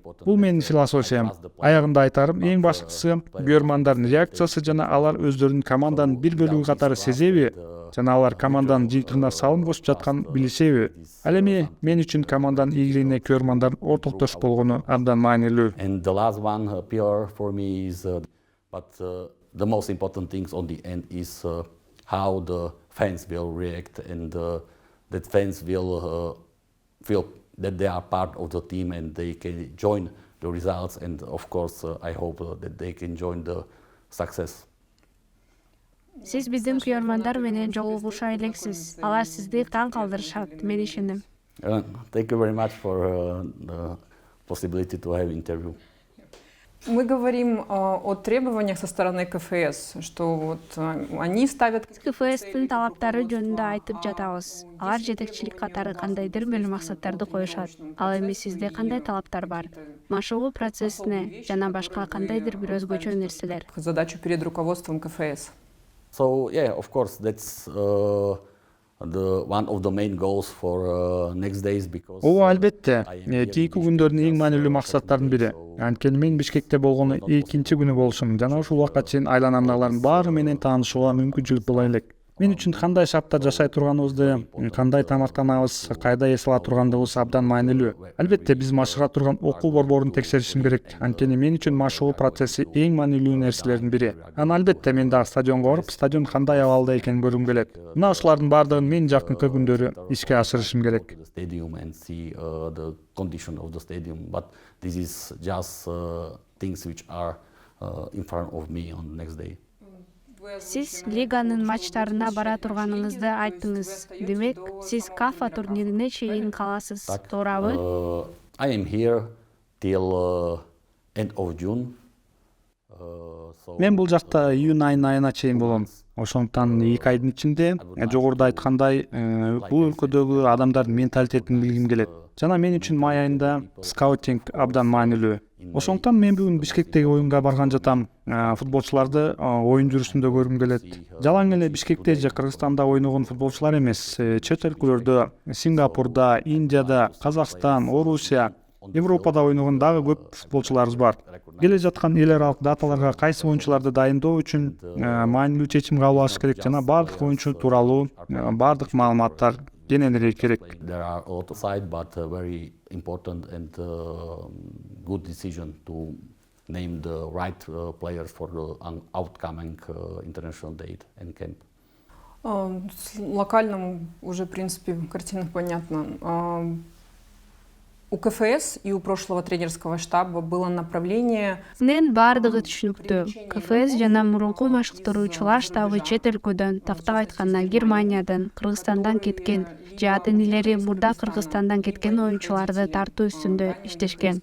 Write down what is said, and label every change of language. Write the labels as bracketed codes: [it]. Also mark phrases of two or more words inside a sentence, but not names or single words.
[ky] Бул менин философиям. Аягында айтарым, эң башкысы көрөрмандардын реакциясы жана алар өздөрүнүн команданын бир бөлүгү катары сезеби, жана алар команданын жыйынтыгына салым кошуп жатканын билишеби. Ал эми мен үчүн команданын ийгилигине көрөрмандардын ортоктош болгону абдан маанилүү. [en] And the last one, PR for me is, the most important things on the end is how the fans will react, and that fans will feel that they are part of the team and they can join the results. And of course, I hope that they can join the success. [ky] Сиз биздин күйөрмандар менен жолугуша элексиз. Алар сизди таң калтырышат, мен ишенем. [en] Thank you very much for the possibility to have interview. [ru] Мы говорим о требованиях со стороны КФС, что вот они ставят... [ky] КФСтин талаптары жөнүндө айтып жатабыз. Алар жетекчилик катары кандайдыр бир максаттарды коюшат. Ал эми сизде кандай талаптар бар? Машыгуу процессине жана башка кандайдыр бир өзгөчө нерселер? [ru] Задачу перед руководством КФС. [en] So yeah, of course, that's one of the main goals for next days because. [ky] Ооба, албетте. Кийинки күндөрдүн эң маанилүү максаттарынын бири. Анткени мен Бишкекте болгону экинчи күнү болушум. Жана ушул убакка чейин айланамдагылардын баары менен таанышууга мүмкүнчүлүк була элек. Мен үчүн кандай шартта жашай турганыбызды, кандай тамактанабыз, кайда эс ала тургандыгыбыз абдан маанилүү. Албетте биз машыга турган окуу борборун текшеришим керек. Анткени мен үчүн машыгуу процесси эң маанилүү нерселердин бири. Анан албетте мен дагы стадионго барып, стадион кандай абалда экенин көргүм келет. Мына ушулардын баардыгын мен жакынкы күндөрү ишке ашырышым керек. [en] Stadium and see the condition of the stadium, but this is just things which are in front of me on the next day. [ky] Сиз лиганын матчтарына бара турганыңызды айттыңыз. Демек, сиз КАФА турнирине чейин каласыз, туурабы? I am here till end of June. Мен бул жакта июнь айына чейин болом. Ошондуктан 2 айдын ичинде жогоруда айткандай бул өлкөдөгү адамдардын менталитетин билгим келет. Жана мен үчүн май айында скаутинг абдан маанилүү. Ошондуктан мен бүгүн Бишкектеги оюнга барган жатам. Футболчуларды оюн жүрүшүндө көргүм келет. Жалаң эле Бишкекте же Кыргызстанда ойногон футболчулар эмес, чет өлкөлөрдө, Сингапурда, Индияда, Казакстан, Орусия, Европада ойногон дагы көп футболчуларыбыз бар. Келе жаткан эл аралык даталарга кайсы оюнчуларды дайындоо үчүн маанилүү чечим кабыл алыш керек жана бардык оюнчу тууралуу бардык маалыматтар кененирээк керек. [en] There are a lot of sides, but very important and good decision to name the right players for the outcoming international date and camp. [ru] Локальному уже, в принципе, картина понятна. У КФС и у прошлого тренерского штаба было направление. [ky] Мен бардыгы түшүнүктүү. КФС жана мурунку машыктыруучулар штабы чет өлкөдөн, тактап айтканда Германиядан, Кыргызстандан кеткен, же ата-энелери мурда Кыргызстандан кеткен оюнчуларды тартуу үстүндө иштешкен.